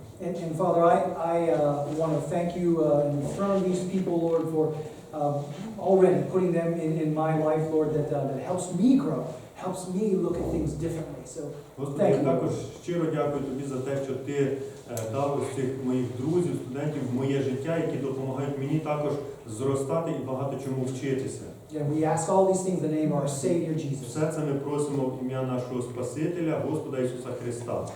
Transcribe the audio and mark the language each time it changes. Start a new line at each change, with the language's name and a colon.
English: And Father, I want to thank you in front of these people, Lord, for already putting them in my life, Lord, that helps me grow, helps me look at things differently. So,
Ukrainian: Господи, я також щиро дякую тобі за те, що ти дав ось цих моїх друзів, студентів в моє життя, які допомагають мені також зростати і багато чому вчитися.
English: and we ask all these things in the name of our Savior Jesus.
Ukrainian: Все це ми просимо в ім'я нашого Спасителя, Господа Ісуса Христа.